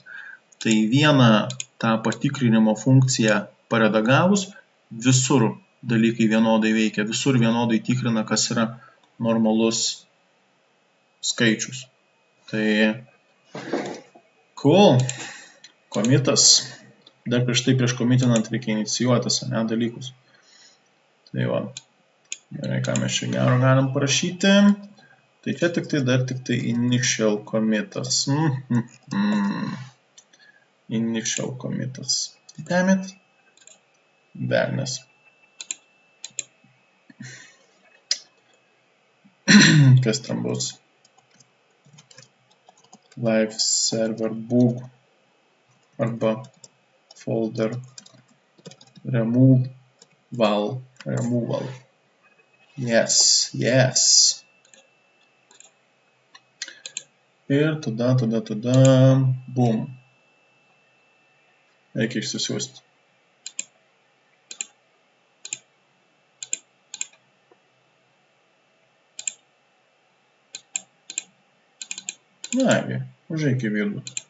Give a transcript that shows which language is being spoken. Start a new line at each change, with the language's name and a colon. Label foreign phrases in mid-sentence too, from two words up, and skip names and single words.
Lithuanian: Tai vieną tą patikrinimo funkciją paredagavus, visur dalykai vienodai veikia, visur vienodai tikrina, kas yra normalus skaičius. Tai cool. Komitas. Dar prieš komitinant reikia inicijuotis, ne, dalykus. Tai va. Gerai, ką mes čia gero galim parašyti. Tai čia dar initial commitas. Initial commitas.
English: Damn it.
Lithuanian: Velnias. Kas ten bus?
English: Live server book.
Lithuanian: Arba
English: folder removal. Yes.
Lithuanian: Ir tada, boom. Reikia išsisiųsti. Nagi, užeik į vidų.